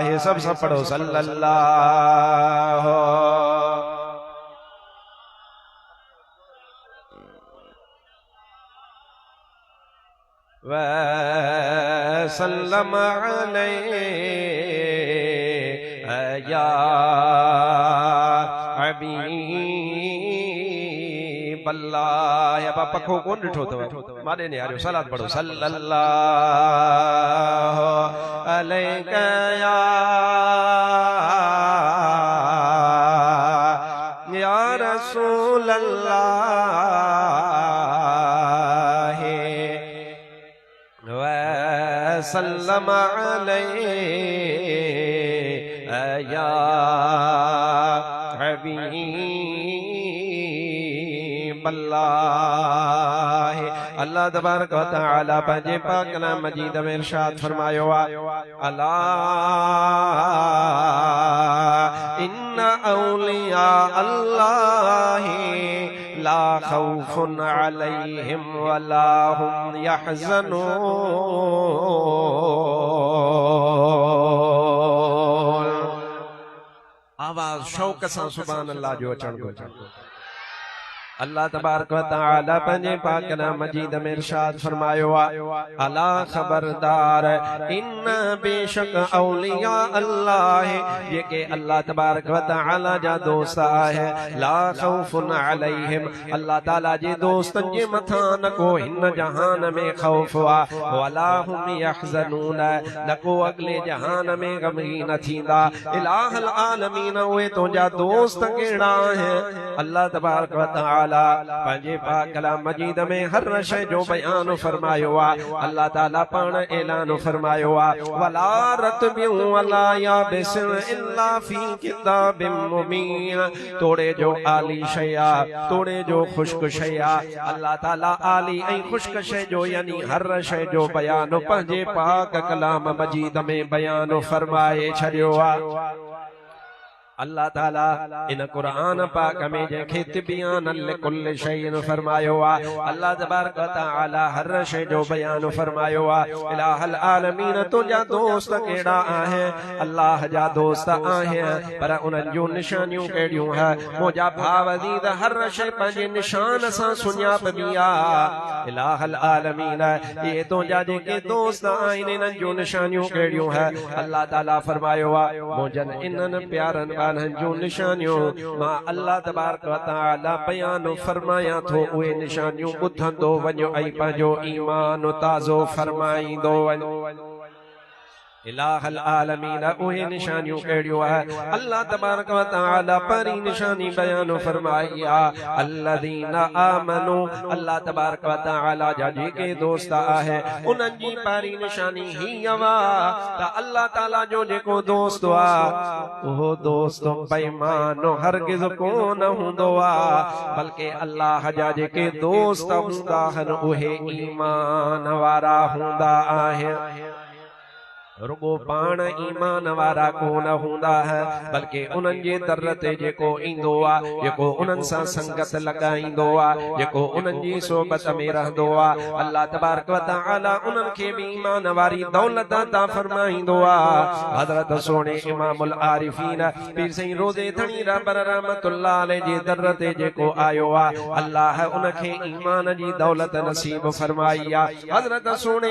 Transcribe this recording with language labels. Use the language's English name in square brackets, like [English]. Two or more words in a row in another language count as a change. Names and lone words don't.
[Sindhi] सब पढ़ो [Arabic] صلى الله وسلم عليه يا حبيب الله. [Sindhi] या पखो कोन ॾिठो अथव माॾे ने हारियो सलात पढ़ो [Arabic] صلى الله عليك يا رسول الله وسلم عليه يا حبيب الله. الله تبارك وتعالى [Sindhi] पंहिंजे पाक कलाम मजीद में इरशाद फरमायो [Arabic] ألا إن أولياء الله لا خوف عليهم ولا هم يحزنون. [Sindhi] आवाज शौक सां सुभान अल्लाह जो अचण घुरिजे। [Arabic] الله تبارك وتعالى [Sindhi] पंहिंजे पाक कलाम मजीद में इरशाद फरमायो अला खबरदार इन बेशक औलिया अल्लाह जेके [Arabic] الله تبارك وتعالى [Sindhi] जा दोस्त आहे [Arabic] لا خوف عليهم [Sindhi] अल्लाह ताला जे दोस्तन जे मथा न को हिन जहान में खौफ वा [Arabic] ولا هم يحزنون [Sindhi] न को अगले जहान में गमगीन थींदा। [Arabic] إله العالمين [Sindhi] उहे तुंहिंजा दोस्त कहिड़ा आहिनि। [Arabic] الله تبارك وتعالى [Sindhi] पंहिंजे पाक कलाम मजीद में हर शय जो बयान फरमायो अल्लाह ताला पाण ऐलान फरमायो [Arabic] ولا رطب ولا يابس إلا في كتاب مبين. [Sindhi] तोड़े जो आली शया तोड़े जो खुश्क शया अल्लाह ताला आली ऐं खुश्क शय जो यानी हर शय जो बयान पंहिंजे पाक कलाम मजीद में बयान फरमाए छॾियो अल्लाह ताला इन कुरान पाक में जंहिंखे [Arabic] تبيانا لكل شيء [Sindhi] फरमायो [Arabic] الله تبارك وتعالى [Sindhi] हर शय जो बयान फरमायो [Arabic] إله العالمين [Sindhi] तुंहिंजा दोस्त कहिड़ा आहिनि। अल्लाह जा दोस्त आहिनि पर उन्हनि जूं निशानियूं कहिड़ियूं है मुंहिंजा भाव अज़ीज़ हर शय पंहिंजे निशान सां सुञापबी आहे। [Arabic] إله العالمين [Sindhi] ये तुंहिंजा जेके दोस्त आहिनि इन्हनि जूं निशानियूं कहिड़ियूं है अल्लाह ताला फरमायो मुंहिंजनि इन्हनि प्यारनि जो निशानियों मां [Arabic] الله تبارك وتعالى [Sindhi] बयान फरमाया थो उहे निशानियूं ॿुधंदो वञो ऐं पंहिंजो ईमान ताज़ो फरमाईंदो वञो। [Arabic] إله العالمين [Sindhi] उहे निशानियूं कहिड़ियूं है [Arabic] الله تبارك وتعالى [Sindhi] परी निशानी बयान फरमाई [Arabic] الذين آمنوا الله تبارك وتعالى [Sindhi] जा जेके दोस्त आहे उन्हनि जी परी निशानी ही त अल्लाह ताला जो जेको दोस्त उहो दोस्त बेईमान हरगिज़ कोन हूंदो बल्कि अल्लाह जा जेके दोस्त हूंदा आहिनि उहे ईमान वारा हूंदा आहिनि। रुगो पाण ईमान वारा कोन हूंदा है बल्कि उन्हनि जे दर ते जेको ईंदो जेको उन्हनि सां संगत लॻाईंदो जेको उन्हनि जी सोबत में रहंदो [Arabic] الله تبارك وتعالى [Sindhi] उन्हनि खे भी ईमान वारी दौलत अता फरमाईंदो हज़रत सोने [Arabic] إمام العارفين [Sindhi] पीर साईं रोज़े धणी रबर [Arabic] رحمة الله عليه [Sindhi] जे दर ते जेको आयो अल्लाह उनखे ईमान जी दौलत नसीब फरमाई हज़रत सोने